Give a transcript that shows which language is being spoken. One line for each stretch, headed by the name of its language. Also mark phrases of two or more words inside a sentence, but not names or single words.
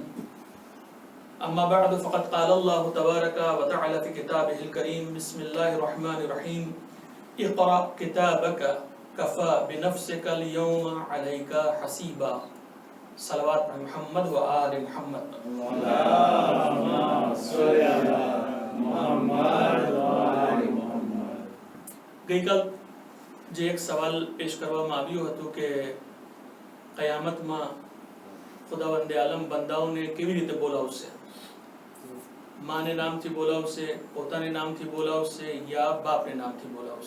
Arabic: أما بعد فقد قال الله تبارك وتعالى في كتابه الكريم بسم الله الرحمن الرحيم اقرأ كتابك كفى بنفسك اليوم عليك حسيبا. صلوات محمد وآل محمد. اللهم صل على محمد وآل محمد.
Gujarati: ગઈકાલ જે એક સવાલ પેશ કરવામાં આવ્યો હતો કે કયામતમાં ખુદાવંદે આલમ બંદાઓને કેવી રીતે બોલાવશે, માને નામથી બોલાવશે, પોતાને નામથી બોલાવશે યા બાપને નામથી બોલાવશે।